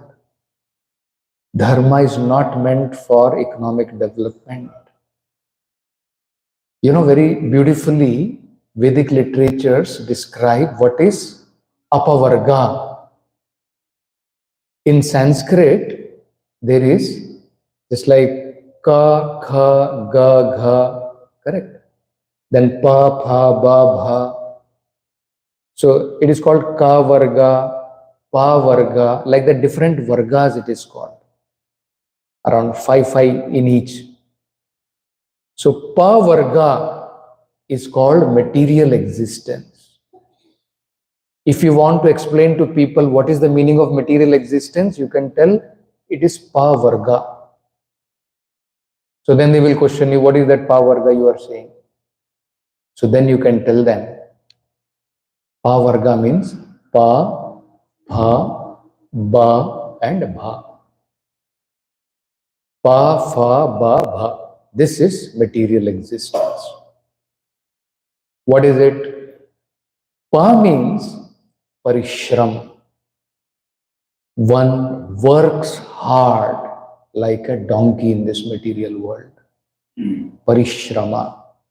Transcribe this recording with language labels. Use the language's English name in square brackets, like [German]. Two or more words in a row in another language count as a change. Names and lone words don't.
[English] Dharma is not meant for economic development. You know, very beautifully, Vedic literatures describe what is apavarga. In Sanskrit, there is just like ka, kha, ga, gha, correct? Then pa, pha, ba, bha. So it is called ka varga, pa varga, like the different vargas it is called. Around 5 in each. So pa varga is called material existence. If you want to explain to people what is the meaning of material existence, you can tell it is pa varga. So then they will question you, what is that pa varga you are saying? So then you can tell them, pa varga means pa, pha, ba and bha. Pa, pha, ba, bha. This is material existence. What is it? Pa means parishram. One works hard like a donkey in this material world. Parishrama.